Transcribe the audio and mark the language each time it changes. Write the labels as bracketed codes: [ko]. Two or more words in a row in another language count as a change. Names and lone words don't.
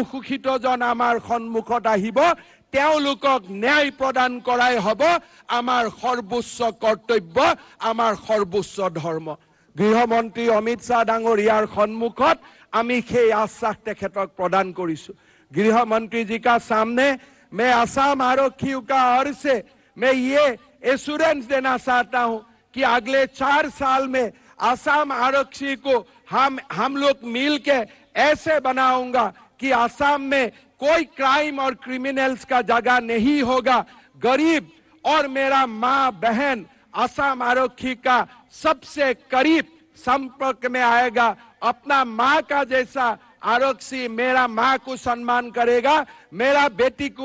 [as] শোষিতজন আমাৰ সন্মুখত আহিব তেওঁলোকক ন্যায় প্ৰদান কৰাই হ'ব আমাৰ সৰ্বোচ্চ কৰ্তব্য আমাৰ সৰ্বোচ্চ ধৰ্ম গৃহমন্ত্ৰী অমিত শাহ ডাঙৰীয়াৰ সন্মুখত আমি সেই আশ্বাস তেখেতক প্ৰদান কৰিছো [hi] गृहमंत्री जी का सामने मैं असम आरक्षी का ओर से मैं ये एश्योरेंस देना चाहता हूं कि अगले 4 साल में असम आरक्षी को हम लोग मिलके ऐसे बनाऊंगा कि असम में कोई क्राइम और क्रिमिनल्स का जगह नहीं होगा गरीब और मेरा माँ बहन असम आरक्षी का सबसे करीब संपर्क में आएगा अपना माँ का जैसा आरक्षी मेरा माँ को सम्मान करेगा मेरा बेटी को